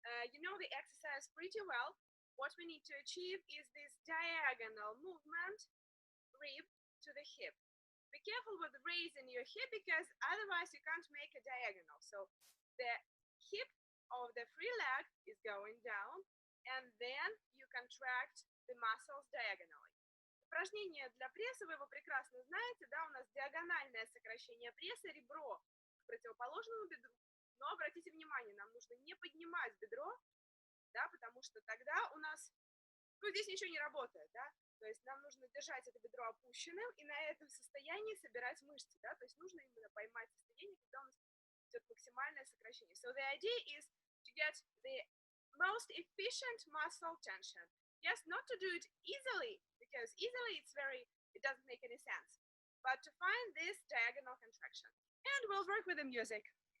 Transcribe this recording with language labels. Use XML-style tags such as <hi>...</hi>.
<en>You know the exercise pretty well. What we need to achieve is this diagonal movement, rib to the hip. Be careful with raising your hip because otherwise you can't make a diagonal. So the hip of the free leg is going down, and then you contract the muscles diagonally.</en> <ru>Упражнение для пресса, вы его прекрасно знаете, да, у нас диагональное сокращение пресса, ребро к противоположному бедру. Но обратите внимание, нам нужно не поднимать бедро, да, потому что тогда у нас, ну, здесь ничего не работает, да, то есть нам нужно держать это бедро опущенным и на этом состоянии собирать мышцы, да, то есть нужно именно поймать состояние, когда у нас идет максимальное сокращение.</ru> <en>So the idea is to get the most efficient muscle tension. Yes, not to do it easily, because easily it doesn't make any sense, but to find this diagonal contraction. And we'll work with the music.</en>